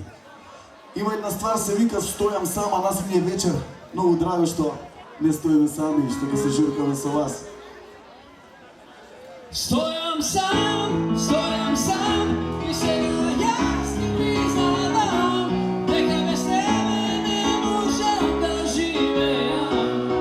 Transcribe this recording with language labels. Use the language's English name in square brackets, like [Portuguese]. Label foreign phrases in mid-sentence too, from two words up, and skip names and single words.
[Macedonian] Има една ствар се вика "Стојам сама", наследниот вечер. Многу драго што не стоиме сами и што ќе се журкаме со вас. Stojam sam i сега јас ти признавам дека без тебе не можам да живеам.